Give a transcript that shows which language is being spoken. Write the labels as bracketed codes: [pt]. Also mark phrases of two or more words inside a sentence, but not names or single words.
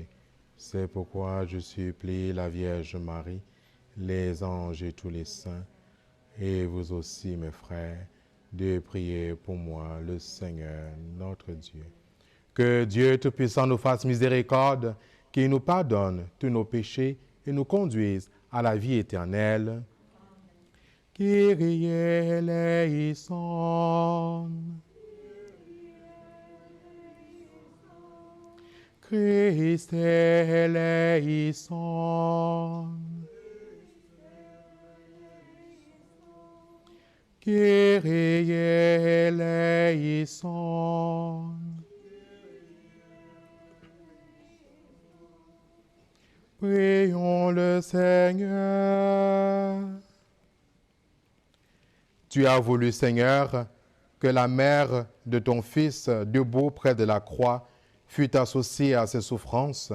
[fr] C'est pourquoi je supplie la Vierge Marie, les anges et tous les saints, et vous aussi, mes frères, de prier pour moi, le Seigneur, notre Dieu. Que Dieu Tout-Puissant nous fasse miséricorde, qu'il nous pardonne tous nos péchés et nous conduise à la vie éternelle. [el] Κύριε ἐλέησον. Χριστὲ ἐλέησον. Κύριε ἐλέησον. [fr] Prions le Seigneur. Tu as voulu, Seigneur, que la mère de ton Fils, debout près de la croix, fût associée à ses souffrances.